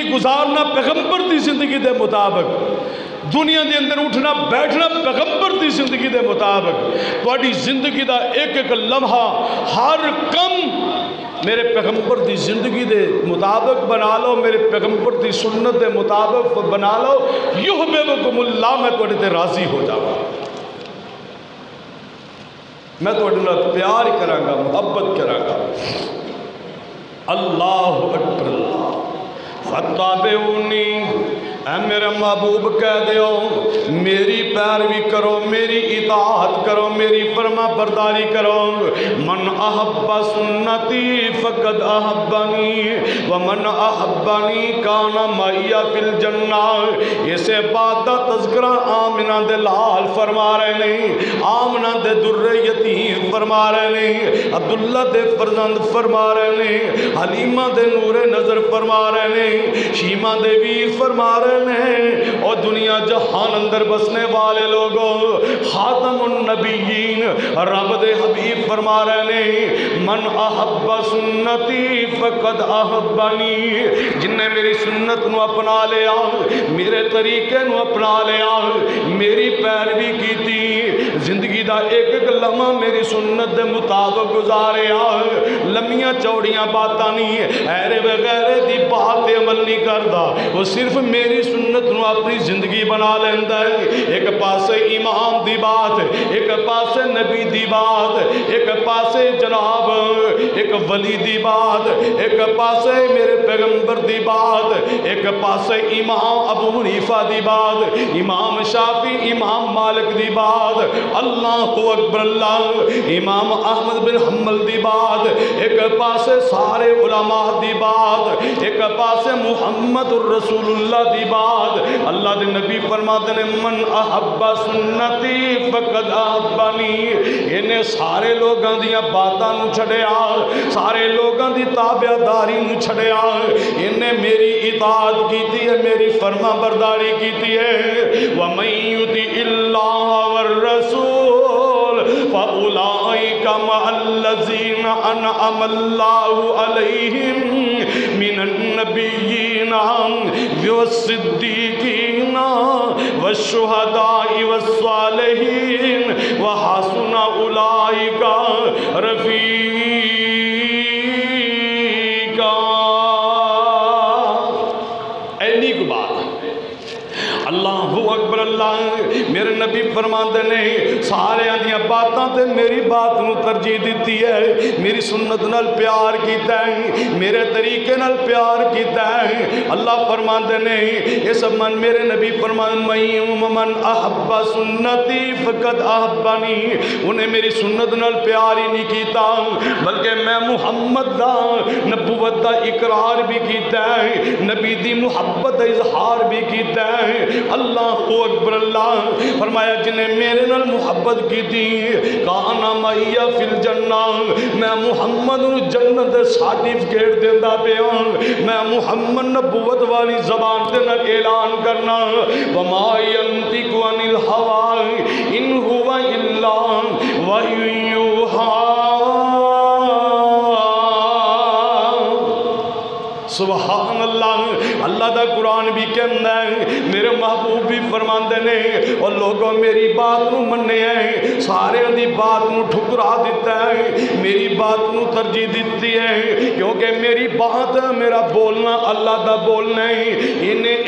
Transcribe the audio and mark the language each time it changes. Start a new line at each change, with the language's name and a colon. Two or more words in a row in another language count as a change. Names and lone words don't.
Punjabi: گزارنا پیغمبر دی زندگی دے مطابق، دنیا دے اندر اٹھنا بیٹھنا پیغمبر دی زندگی دے مطابق، تواڈی زندگی دا ایک ایک لمحہ ہر کم میرے پیغمبر دی زندگی دے مطابق بنا لو، میرے پیغمبر دی سنت دے مطابق بنا لو،
Arabic: یحببکم اللہ،
Punjabi: میں تواڈے تے راضی ہو جاواں، میں تواڈے نال پیار کراں گا، محبت کراں گا،
Arabic: اللہ اکبر اللہ،
Punjabi: فاتبعونی، اے میرے محبوب کہہ دیو میری پیروی کرو، میری اطاعت کرو، میری فرما برداری کرو،
Arabic: من احب سنتی فقد احبنی ومن احبنی کان معی فی الجنہ،
Punjabi: اسے بات دا تذکرہ آمنہ دے لال فرما رہے نہیں، آمنہ دے در یتیم فرما رہے نہیں، عبداللہ دے فرزند فرما رہے نہیں، حلیمہ دے نور نظر فرما رہے نہیں، شیمہ دے ویر فرما رہے نہیں، اور دنیا جہان اندر بسنے والے لوگوں خاتم النبیین رب دے حبیب فرما رہے نہیں،
Arabic: من احب سنتی فقد احبنی،
Punjabi: جن نے میری سنت نو اپنا لیا، میرے طریقے نو اپنا لیا، میری پیروی کی تھی، زندگی دا ایک ایک لمحہ میری سنت دے مطابق گزاریا لمیاں چوڑیاں باتاں نہیں ایرے وغیرے دی بات عمل نہیں کردا وہ صرف میری سنت نو اپنی زندگی بنا لیندا ہے ایک پاسے امام دی بات ایک پاسے نبی دی بات ایک پاسے جناب ایک ولی دی بات ایک پاسے میرے پیغمبر دی بات ایک پاسے امام ابو حنیفہ دی بات امام شافعی امام مالک دی بات
Arabic: اللہ اکبر اللہ
Punjabi: امام احمد بن حنبل دی بات ایک پاسے سارے علماء دی بات ایک پاسے محمد الرسول اللہ دی بات اللہ دے نبی فرماتے ہیں
Arabic: من احب سنتی فقد احبنی
Punjabi: انہیں سارے لوگاں دیاں باتاں نو چھڑیا سارے لوگاں دی تابعداری نو چھڑیا انہیں میری اطاعت کیتی ہے میری فرما برداری کیتی ہے
Arabic: وَمَن يُطِعِ اللَّهَ وَالرَّسُولَ فَأُولَئِكَ مَعَ الَّذِينَ أَنْعَمَ اللَّهُ عَلَيْهِمْ مِنَ النَّبِيِّينَ وَالصِّدِّيقِينَ وَالشُّهَدَاءِ وَالصَّالِحِينَ وَحَسُنَ أُولَئِكَ
Punjabi: رَفِيقًا اینی کو بات
Arabic: اللہ اکبر اللہ
Punjabi: میرے نبی فرماتے ہیں سارے آدھیاں باتاں تے میری بات نو ترجیح دیتی ہے میری سنت نال پیار کیتا ہے میرے طریقے نال پیار کیتا ہے اللہ فرماتے ہیں یہ سب من میرے نبی فرماتے ہیں
Arabic: من احب سنتی فقد احبنی
Punjabi: انہیں میری سنت نال پیار ہی نہیں کیتا بلکہ میں محمد دا نبوت دا اقرار بھی کیتا ہے نبی دی محبت دا اظہار بھی کیتا ہے
Arabic: اللہ اکبر اللہ
Punjabi: فرمایا جنہیں میرے نال محبت کی تھی
Arabic: کانا مائیا فی الجنہ
Punjabi: میں محمد جنت سارٹیفکیٹ دیندہ پیان میں محمد نبوت والی زبان تے نال اعلان کرنا
Arabic: وما ينطق عن الهوى ان هو الا وحی یوحی سبحان اللہ
Punjabi: اللہ دا قرآن بھی کہندا ہے میرے محبوب بھی فرماندے نے اور لوگوں میری بات نو مننے ہیں سارے دی بات نو ٹھکرا دیتا ہے میری بات نو ترجیح دیتی ہے کیونکہ میری بات میرا بولنا اللہ دا بولنا ہے انہیں